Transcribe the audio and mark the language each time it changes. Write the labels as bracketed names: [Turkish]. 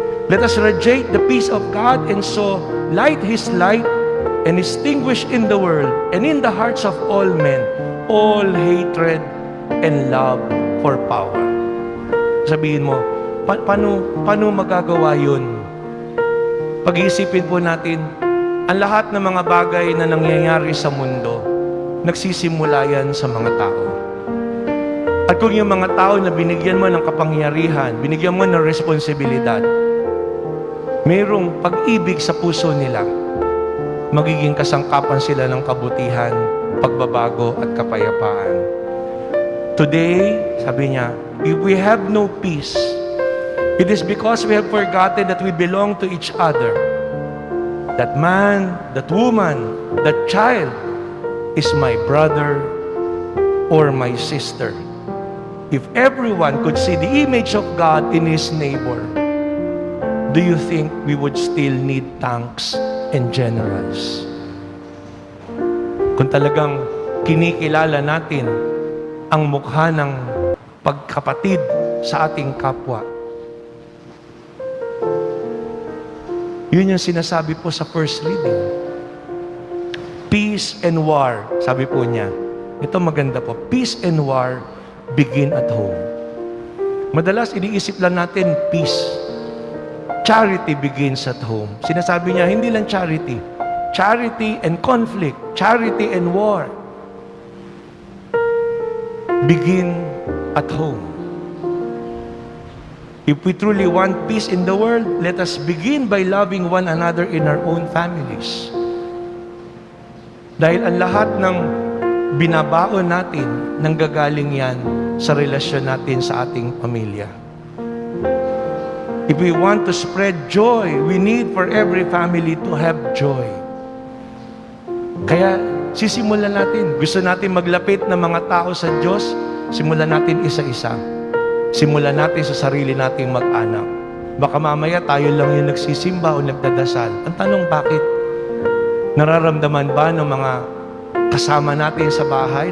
[English] Let us radiate the peace of God and so light His light and extinguish in the world and in the hearts of all men all hatred and love for power. [Filipino] Sabihin mo, paano magagawa yun? Pag-iisipin po natin, ang lahat ng mga bagay na nangyayari sa mundo, nagsisimula yan sa mga tao. At kung yung mga tao na binigyan mo ng kapangyarihan, binigyan mo ng responsibilidad, mayroong pag-ibig sa puso nila, magiging kasangkapan sila ng kabutihan, pagbabago at kapayapaan. [English] Today, [Filipino] sabi niya, [English] if we have no peace, it is because we have forgotten that we belong to each other. That man, that woman, that child is my brother or my sister. If everyone could see the image of God in his neighbor, do you think we would still need tanks and generals? [Filipino] Kung talagang kinikilala natin ang mukha ng pagkapatid sa ating kapwa, yun yung sinasabi po sa first reading. [English] Peace and war, [Filipino] sabi po niya. Ito maganda po. [English] Peace and war begin at home. [Filipino] Madalas iniisip lang natin peace. [English] Charity begins at home. [Filipino] Sinasabi niya, hindi lang charity. [English] Charity and conflict. Charity and war begin at home. If we truly want peace in the world, let us begin by loving one another in our own families. [Filipino] Dahil ang lahat ng binabaon natin, nanggagaling yan sa relasyon natin sa ating pamilya. [English] If we want to spread joy, we need for every family to have joy. [Filipino] Kaya sisimulan natin. Gusto natin maglapit ng mga tao sa Diyos, simulan natin isa-isa. Simulan natin sa sarili nating mag-anak. Baka mamaya tayo lang yung nagsisimba o nagdadasal. Ang tanong, bakit? Nararamdaman ba ng mga kasama natin sa bahay?